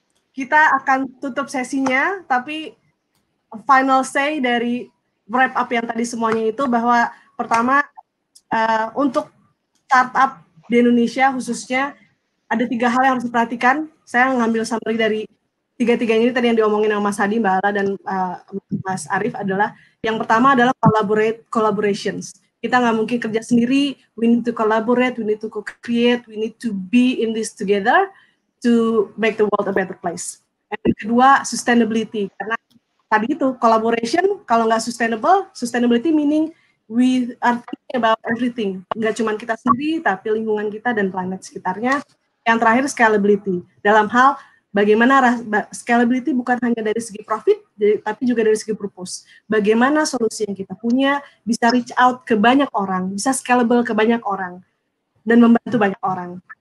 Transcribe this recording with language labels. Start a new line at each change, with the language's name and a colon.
Indonesian: Kita akan tutup sesinya, tapi final say dari wrap up yang tadi semuanya itu bahwa pertama, untuk startup di Indonesia khususnya ada 3 hal yang harus diperhatikan. Saya ngambil summary dari 3-3 ini tadi yang diomongin sama Mas Hadi, Mbak Ala, dan Mas Arief adalah yang pertama adalah collaborations. Kita nggak mungkin kerja sendiri,
English: we need to collaborate, we need to co-create, we need to be in this together to make the world a better place.
Indonesian: Dan kedua, sustainability. Karena tadi itu, collaboration, kalau nggak sustainability
English: meaning we are thinking about everything.
Indonesian: Nggak cuma kita sendiri, tapi lingkungan kita dan planet sekitarnya. Yang terakhir, scalability. Dalam hal bagaimana scalability bukan hanya dari segi profit, tapi juga dari segi purpose. Bagaimana solusi yang kita punya bisa reach out ke banyak orang, bisa scalable ke banyak orang, dan membantu banyak orang.